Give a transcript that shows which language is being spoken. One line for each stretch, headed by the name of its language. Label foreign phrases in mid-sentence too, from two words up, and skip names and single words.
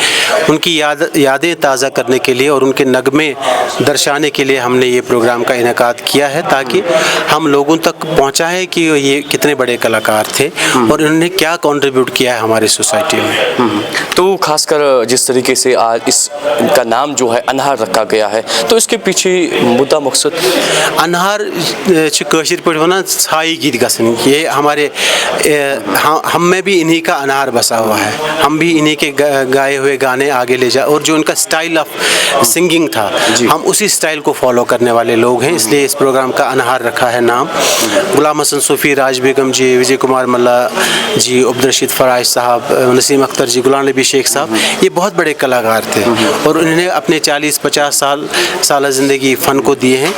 Urdu: ان کی یادیں تازہ کرنے کے لیے اور ان کے نغمے درشانے کے لیے ہم نے یہ پروگرام کا انعقاد کیا ہے تاکہ ہم لوگوں تک پہنچائیں کہ یہ کتنے بڑے کلاکار تھے اور انہوں نے کیا کنٹریبیوٹ کیا ہے ہماری سوسائٹی میں. تو خاص کر جس طریقے سے آج اس کا نام جو ہے انہار رکھا گیا ہے تو اس کے پیچھے مدعا مقصد
Kashmiri: अनहार कशीर पे वनान छाई गीत गसन,
Urdu: یہ ہمارے ہم میں بھی انہیں کا انہار بسا ہوا ہے. ہم بھی انہیں کے گائے ہوئے گانے آگے لے جا اور جو ان کا
English: style of singing
Urdu: تھا ہم اسی اسٹائل کو فالو کرنے والے لوگ ہیں، اس لیے اس پروگرام کا انہار رکھا ہے نام. غلام حسن صوفی، راج بیگم جی، وجے کمار ملا جی، عبدالرشید فراز صاحب، نسیم اختر جی، غلام نبی شیخ صاحب، یہ بہت بڑے کلاکار تھے اور انہوں نے اپنے 40-50 سال زندگی فن کو دیے ہیں.